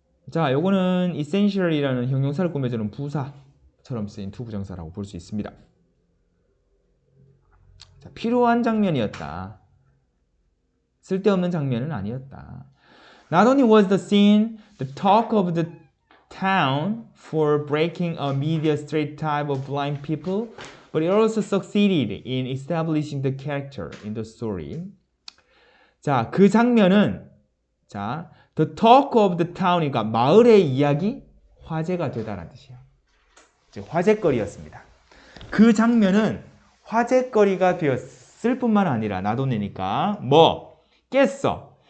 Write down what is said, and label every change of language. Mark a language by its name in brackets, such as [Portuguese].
[Korean] 자, 요거는 essential이라는 형용사를 꾸며주는 부사처럼 쓰인 투부정사라고 볼 수 있습니다. 자, 필요한 장면이었다. 쓸데없는 장면은 아니었다. [English] Not only was the scene the talk of the town for breaking a media stereotype of blind people, But it also succeeded in establishing the character in the story. [Korean] 자, 그 장면은 자, [English] the talk of the town [Korean] 이니까 마을의 이야기, 화제가 되다라는 뜻이에요. 즉 화제거리였습니다. 그 장면은 화제거리가 되었을 뿐만 아니라 나도내니까 뭐 깼어.